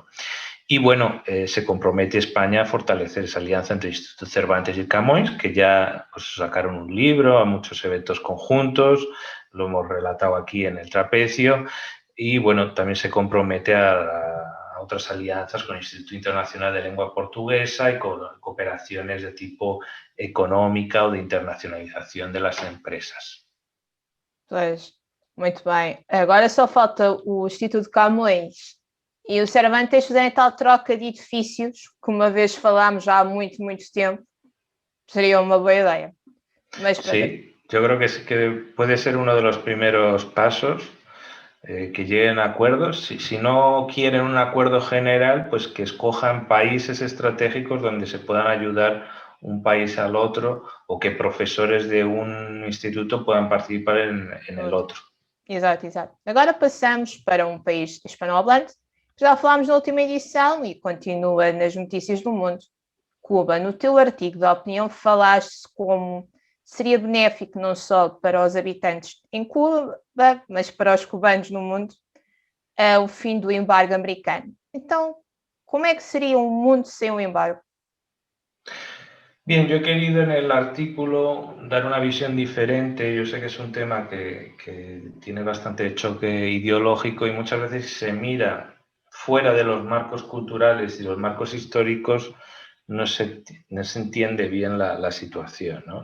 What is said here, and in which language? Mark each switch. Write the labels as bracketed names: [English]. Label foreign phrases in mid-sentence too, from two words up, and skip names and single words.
[Spanish] Y bueno, se compromete España a fortalecer esa alianza entre el Instituto Cervantes y Camões, que ya pues, sacaron un libro, a muchos eventos conjuntos, lo hemos relatado aquí en el trapecio, y bueno, también se compromete a otras alianzas con el Instituto Internacional de Lengua Portuguesa y con cooperaciones de tipo económica o de internacionalización de las empresas. [Portuguese] Pois, muito bem. Agora só falta o Instituto Camões e o Cervantes fazerem tal troca de edifícios, que uma vez falámos já há muito, muito tempo, seria uma boa ideia. Mas, [Spanish] sí, yo creo que puede ser uno de los primeros pasos. Que lleguen a acuerdos. Si no quieren un acuerdo general, pues que escojan países estratégicos donde se puedan ayudar un país al otro o que profesores de un instituto puedan participar en el otro. [Portuguese] Exato, exato. Agora passamos para um país hispanohablante. Já falámos na última edição e continua nas notícias do mundo. Cuba, no teu artigo de opinião, falaste como seria benéfico não só para os habitantes em Cuba, mas para os cubanos no mundo, o fim do embargo americano. Então, como é que seria um mundo sem um embargo? [Spanish] Bien, yo he querido en el artículo dar una visión diferente. Yo sé que es un tema que tiene bastante choque ideológico y muchas veces se mira fuera de los marcos culturales y los marcos históricos, no se entiende bien la situación, ¿no?